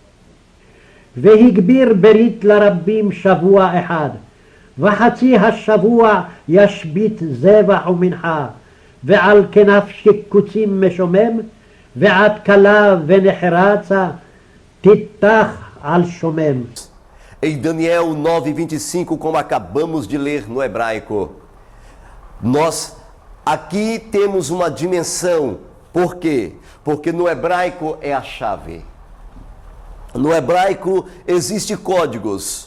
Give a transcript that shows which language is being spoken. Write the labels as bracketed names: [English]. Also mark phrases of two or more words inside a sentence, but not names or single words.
[Hebrew] והגביר ברית לרבים שבוע אחד, וחצי השבוע ישבית זבח ומנחה, ועל כנף שיקוצים משומם, ועד כלה ונחרצה תיתח על שומם. [Portuguese] Em Daniel 9:25, como acabamos de ler no hebraico, nós aqui temos uma dimensão. Por quê? Porque no hebraico é a chave. No hebraico existem códigos.